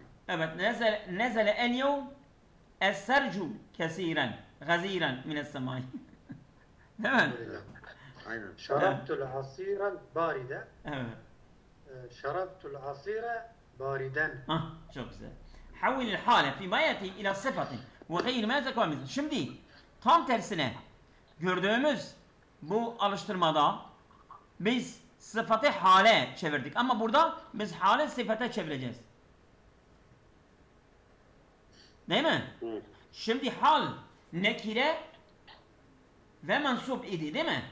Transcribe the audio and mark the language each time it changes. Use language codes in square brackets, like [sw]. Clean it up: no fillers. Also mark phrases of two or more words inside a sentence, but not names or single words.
[ar] Evet, نزل اليوم الثلج كثيرا غزيرا من السماء. [tr] Değil mi? Aynen. [ar] شربت العصير باردة. [tr] Evet. [ar] شربت العصير باردا. [tr] Çok güzel. [ar] حول الحالة فيما يأتي إلى صفة وغير ما ذكر مثل. [tr] Şimdi tam tersine gördüğümüz bu alıştırmada biz sıfatı hale çevirdik ama burada biz hale sıfata çevireceğiz. Değil mi? Evet. Şimdi hal nekire ve mensup idi değil mi?